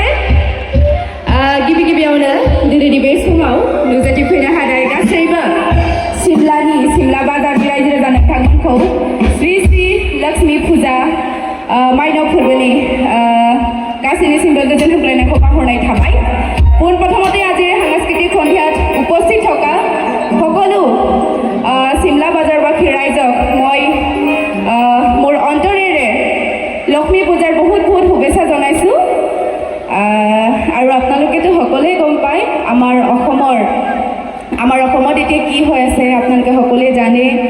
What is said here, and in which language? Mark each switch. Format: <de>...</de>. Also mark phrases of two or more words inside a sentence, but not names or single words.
<brx>गिबियावनो दिनैनि बे समाव नुजाथिफैनो हानाय गासैबो सिमला बाजारनि रायजो राजा नोंथांमोनखौ श्री श्री लक्ष्मी फुजा माइनाव फोरबोनि गासैनिसिमबो गोजोन हामलायनायखौ बावहरनाय थाबाय।</brx> <as>পোনপ্ৰথমতে আজি সাংস্কৃতিক সন্ধিয়াত উপস্থিত থকা সকলো চিমলা বাজাৰবাসী ৰাইজক মই মোৰ অন্তৰেৰে লক্ষ্মী পূজাৰ বহুত শুভেচ্ছা জনাইছোঁ। আৰু আপোনালোকেতো সকলোৱে গম পায় আমাৰ অসমত এতিয়া কি হৈ আছে, আপোনালোকে সকলোৱে জানে।</as>